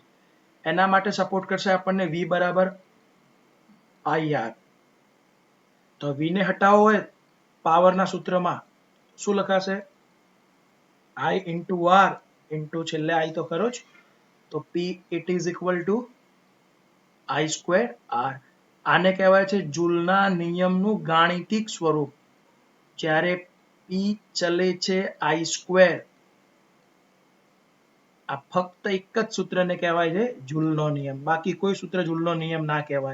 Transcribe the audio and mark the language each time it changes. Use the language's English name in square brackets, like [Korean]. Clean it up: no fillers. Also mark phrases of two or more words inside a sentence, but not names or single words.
[Gujarati] એના માટે સપોર્ટ કરશે આપણને V બરાબર IR. તો v ને હટાવવો હોય પાવરના સૂત્રમાં શું લખાશે? [English] I into r into છેલ્લે I [Gujarati] તો ખરો જ, તો [English] p it is equal to I square r. [Gujarati] આને કહેવાય છે જૂલના નિયમનું ગાણિતિક સ્વરૂપ. જ્યારે p ચલે છે [English] I square, [Gujarati] આ ફક્ત એક જ સૂત્રને કહેવાય છે જૂલનો નિયમ, બાકી કોઈ સૂત્ર જૂલનો નિયમ ના કહેવાય.